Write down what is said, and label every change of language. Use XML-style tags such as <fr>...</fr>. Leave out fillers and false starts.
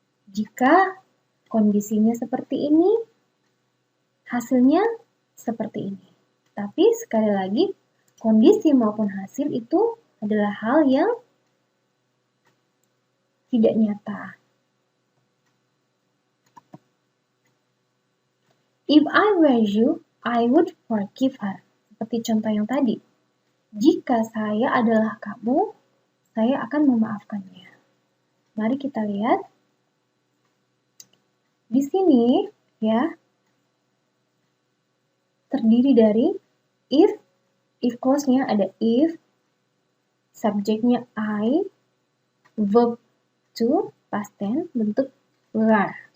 <id>Jika kondisinya seperti ini, hasilnya seperti ini. Tapi sekali lagi, kondisi maupun hasil itu adalah hal yang tidak nyata.</id> <en>If I were you, I would forgive her.</en> <id>Seperti contoh yang tadi. Jika saya adalah kamu, saya akan memaafkannya. Mari kita lihat. Di sini, ya, terdiri dari if clause-nya ada if, subjeknya I, verb to, past tense, bentuk were.</id>